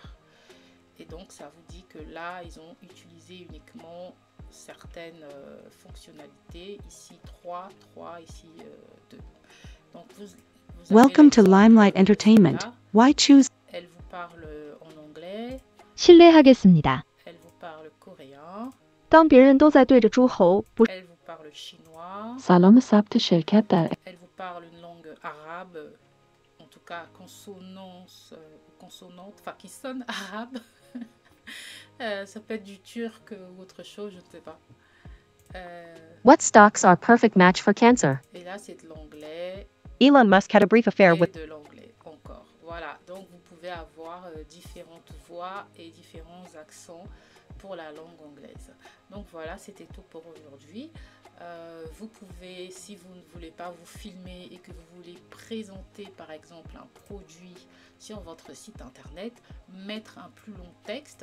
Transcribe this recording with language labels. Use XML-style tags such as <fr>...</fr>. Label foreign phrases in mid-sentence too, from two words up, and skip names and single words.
<fr>Et donc, ça vous dit que là, ils ont utilisé uniquement certaines fonctionnalités. Ici, 3, ici, 2. Donc, vous</fr> <en>Welcome to Limelight Entertainment. Why choose?</en> <fr>Elle vous parle en anglais.</fr> <ko>실례하겠습니다.</ko> <fr>Elle vous parle coréen.</fr> <zh>当别人都在对着诸侯，不</zh> <fr>Elle vous parle chinois.</fr> <fa>سلام ثبت شرکت در</fa> <fr>Elle vous parle une langue arabe, en tout cas consonante, enfin qui sonne arabe. Ça peut être du turc ou autre chose, je ne sais pas.</fr> <en>What stocks are perfect match for Cancer?</en> <fr>Et là, c'est de l'anglais</fr> <en>Elon Musk had a brief affair</en> <fr>et</fr> <en>with</en> <fr>de l'anglais encore. Voilà, donc vous pouvez avoir différentes voix et différents accents pour la langue anglaise. Donc voilà, c'était tout pour aujourd'hui. Vous pouvez, si vous ne voulez pas vous filmer et que vous voulez présenter par exemple un produit sur votre site internet, mettre un plus long texte.</fr>